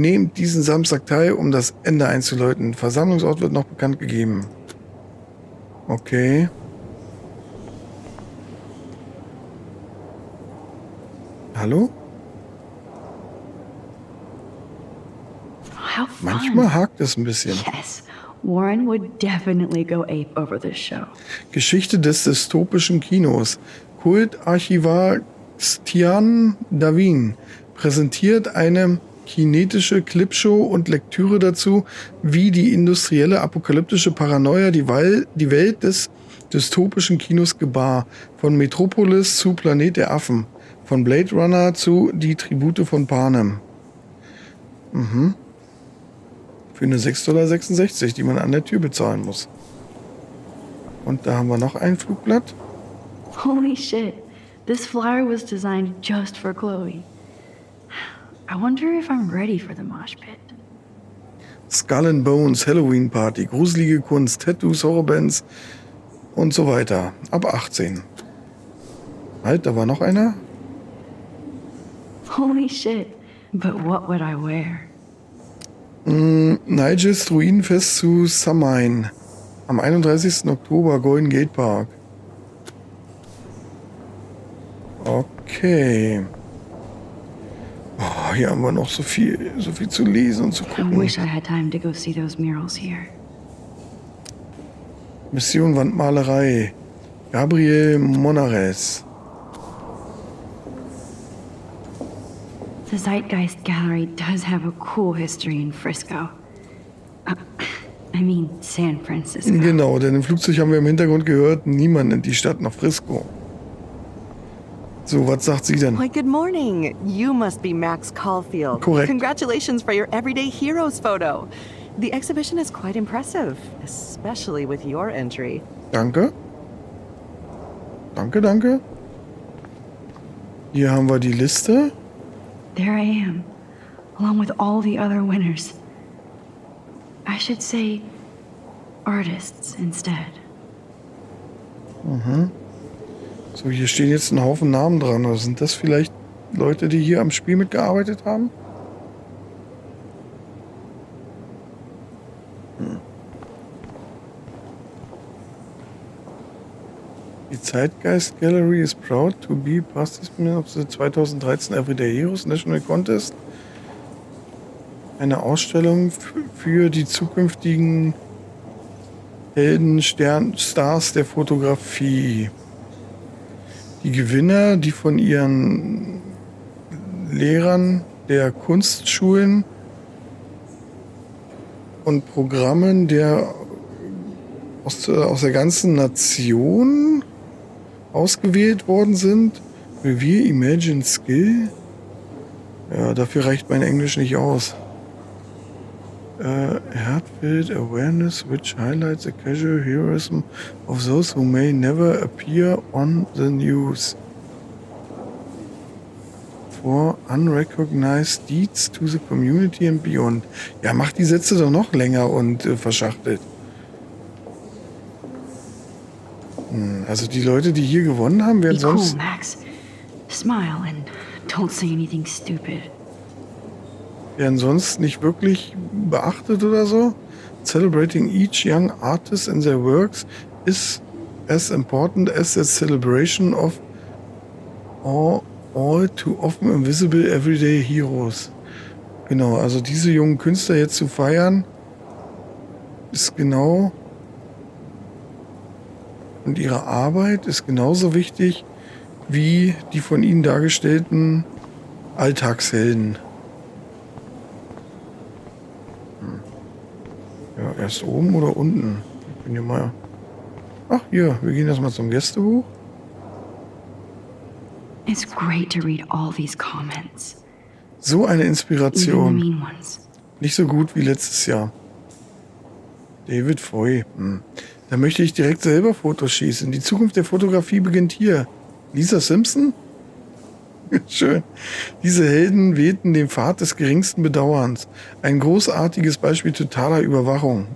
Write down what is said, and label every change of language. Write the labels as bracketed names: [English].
[German] Nehmt diesen Samstag teil, um das Ende einzuläuten. Versammlungsort wird noch bekannt gegeben. Okay. Hallo? [English] How fun. [German] Manchmal hakt es ein bisschen. [English] Yes, Warren would definitely go ape over this show. [German] Geschichte des dystopischen Kinos. Kultarchivar Stian Davin präsentiert eine kinetische Clipshow und Lektüre dazu, wie die industrielle apokalyptische Paranoia die Welt des dystopischen Kinos gebar. Von Metropolis zu Planet der Affen. Von Blade Runner zu Die Tribute von Panem. Für eine 6,66 $, die man an der Tür bezahlen muss. Und da haben wir noch ein Flugblatt. [English] Holy shit, this flyer was designed just for Chloe. I wonder if I'm ready for the mosh pit. [German] Skull and Bones, Halloween Party, gruselige Kunst, Tattoos, Horrorbands und so weiter. Ab 18. Halt, da war noch einer. [English] Holy shit, but what would I wear? [German] Nigels Druidenfest zu Samhain. Am 31. Oktober, Golden Gate Park. Okay. Oh, hier haben wir noch so viel zu lesen und zu [English] I [German] gucken. [English] wish I had time to go see those murals here. [German] Mission Wandmalerei. Gabriel Monares. [English] The Zeitgeist Gallery does have a cool history in Frisco. I mean, San Francisco. [German] Genau, denn im Flugzeug haben wir im Hintergrund gehört, niemand nennt die Stadt nach Frisco. So, was sagt sie denn? [English] Why, good morning. You must be Max Caulfield. Correct. Congratulations for your Everyday Heroes photo. The exhibition is quite impressive, especially with your entry. [German] Danke. Danke. Hier haben wir die Liste. [English] There I am, along with all the other winners. I should say artists instead. [German] So, hier stehen jetzt ein Haufen Namen dran. Oder sind das vielleicht Leute, die hier am Spiel mitgearbeitet haben? [English] Die Zeitgeist Gallery is proud to be participant of the 2013 Everyday Heroes National Contest. [German] Eine Ausstellung für die zukünftigen Helden, Stars der Fotografie. Die Gewinner, die von ihren Lehrern der Kunstschulen und Programmen aus der ganzen Nation ausgewählt worden sind. [English] Revere Imagine Skill. [German] Ja, dafür reicht mein Englisch nicht aus. [English] Heartfelt Awareness, which highlights the casual heroism of those who may never appear on the news. For unrecognized deeds to the community and beyond. [German] Ja, mach die Sätze doch noch länger und verschachtelt. Also die Leute, die hier gewonnen haben, werden [English] Be cool, [German] sonst... [English] Max. Smile and don't say anything stupid. [German] Werden sonst nicht wirklich beachtet oder so. [English] Celebrating each young artist and their works is as important as the celebration of all too often invisible everyday heroes. [German] Genau, also diese jungen Künstler jetzt zu feiern, ist genau, und ihre Arbeit ist genauso wichtig wie die von ihnen dargestellten Alltagshelden. Ja, erst oben oder unten? Ich bin hier mal... Ach, hier, wir gehen erstmal zum Gästebuch. [English] It's great to read all these comments. [German] So eine [English] Even the [German] Inspiration. [English] mean ones. [German] Nicht so gut wie letztes Jahr. David Foy. Da möchte ich direkt selber Fotos schießen. Die Zukunft der Fotografie beginnt hier. Lisa Simpson? Schön. Diese Helden wählten den Pfad des geringsten Bedauerns. Ein großartiges Beispiel totaler Überwachung.